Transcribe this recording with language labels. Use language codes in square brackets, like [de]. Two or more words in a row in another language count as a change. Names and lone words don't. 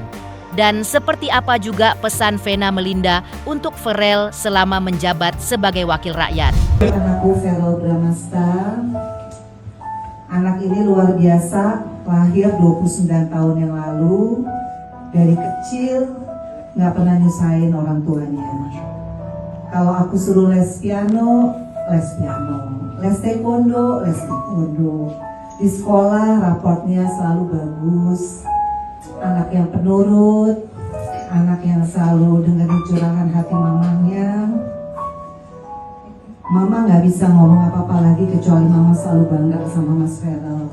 [id] Dan seperti apa juga pesan Vena Melinda untuk Ferel selama menjabat sebagai wakil rakyat. Anakku Ferel Bramasta, anak ini luar biasa, lahir 29 tahun yang lalu, dari kecil nggak pernah nyusahin orang tuanya. Kalau aku suruh les piano, les piano, les taekwondo, les taekwondo. Di sekolah raportnya selalu bagus. Anak yang penurut, anak yang selalu dengerin curahan hati mamanya. Mama nggak bisa ngomong apa-apa lagi kecuali mama selalu bangga sama Mas Ferel.